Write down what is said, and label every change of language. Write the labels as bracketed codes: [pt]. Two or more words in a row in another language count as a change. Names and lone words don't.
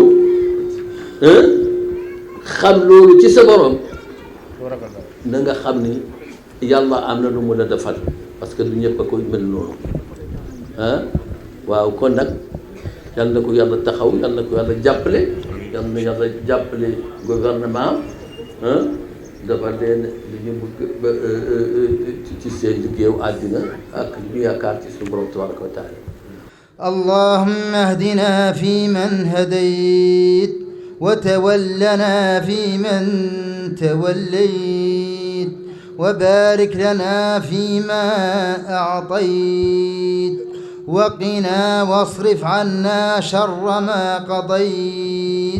[wo] loolu ci sa borom na nga xam ni yàlla am na lu mu la defal [fr] parce que [wo] du ñëpp a koy mel noonu waaw kon nag yal na ko yàlla taxaw yal na ko yàlla jàppale yal na yàlla jàppale gouvernement dafa leen li ñu bëgg ci seen liggéeyu àddina ak li ñu yaakaar ci suñu borom [ar] تبارك وتعالى اللهم اهدنا فيمن هديت وتولنا فيمن توليت وبارك لنا فيما أعطيت وقنا واصرف عنا شر ما قضيت